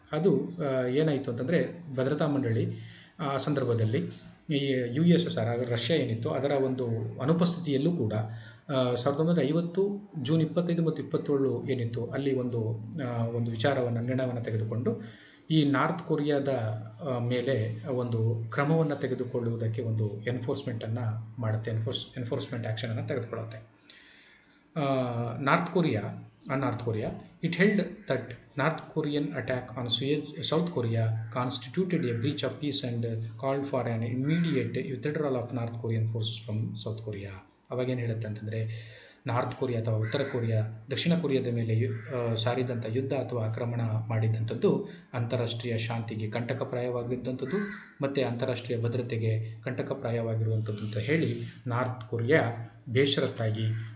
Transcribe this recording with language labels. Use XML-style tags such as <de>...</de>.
<kn>ಅದು ಏನಾಯಿತು ಅಂತಂದರೆ ಭದ್ರತಾ ಮಂಡಳಿ ಆ ಸಂದರ್ಭದಲ್ಲಿ ಈ USSR ರಷ್ಯಾ ಏನಿತ್ತು ಅದರ ಒಂದು ಅನುಪಸ್ಥಿತಿಯಲ್ಲೂ ಕೂಡ 1950 ಜೂನ್ 25 ಮತ್ತು 27 ಏನಿತ್ತು ಅಲ್ಲಿ ಒಂದು ನಿರ್ಣಯವನ್ನು ತೆಗೆದುಕೊಂಡು ಈ ನಾರ್ತ್ ಕೊರಿಯಾದ ಮೇಲೆ ಒಂದು ಕ್ರಮವನ್ನು ತೆಗೆದುಕೊಳ್ಳುವುದಕ್ಕೆ ಒಂದು ಎನ್ಫೋರ್ಸ್ಮೆಂಟನ್ನು ಮಾಡುತ್ತೆ, enforcement ಆ್ಯಕ್ಷನನ್ನು ತೆಗೆದುಕೊಳ್ಳುತ್ತೆ.</kn> <en>North Korea, it held that North Korean attack on South Korea constituted a breach of peace and called for an immediate withdrawal of North Korean forces from South Korea.</en> <kn>ಅವಾಗೇನು ಹೇಳುತ್ತೆ ಅಂತಂದರೆ, north Korea ಅಥವಾ ಉತ್ತರ Korea ದಕ್ಷಿಣ ಕೊರಿಯಾದ ಮೇಲೆ ಸಾರಿದಂಥ ಯುದ್ಧ ಅಥವಾ ಆಕ್ರಮಣ ಮಾಡಿದಂಥದ್ದು ಅಂತಾರಾಷ್ಟ್ರೀಯ ಶಾಂತಿಗೆ ಕಂಟಕಪ್ರಾಯವಾಗಿದ್ದಂಥದ್ದು ಮತ್ತು ಅಂತಾರಾಷ್ಟ್ರೀಯ ಭದ್ರತೆಗೆ ಕಂಟಕಪ್ರಾಯವಾಗಿರುವಂಥದ್ದು ಅಂತ ಹೇಳಿ ನಾರ್ತ್ ಕೊರಿಯಾ ಬೇಷರತ್ತಾಗಿ</kn>